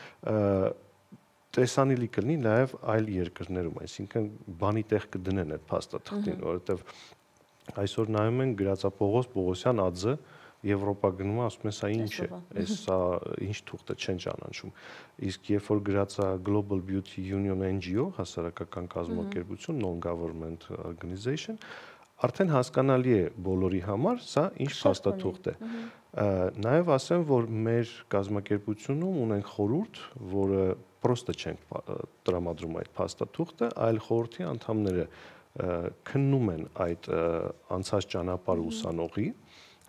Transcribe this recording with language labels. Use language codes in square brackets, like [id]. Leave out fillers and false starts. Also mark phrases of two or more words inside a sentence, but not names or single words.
[hy] տեսանելի կլինի նաև այլ երկրներում, այսինքն բանի տեղ կդնեն այդ փաստաթղթին, որովհետեւ այսօր նայում են Գրածապողոս Պողոսյան ԱՁ Եվրոպա գնում է, ասում է սա ինչ է, սա ինչ թուղթ է, չեն ճանաչում։ Իսկ երբ որ գրած է Global Beauty Union NGO, հասարակական կազմակերպություն, [en] non-government organization, [hy] արդեն հասկանալի է բոլորի համար, սա ինչ փաստաթուղթ է։ Նաև ասեմ, որ մեր կազմակերպությունում ունենք խորհուրդ, որը պրոստը չենք տրամադրում այդ փաստաթուղթը, այլ խորհրդի անդամները քննում են այդ անցած ճանապարհ ուսանողի, հնարավոր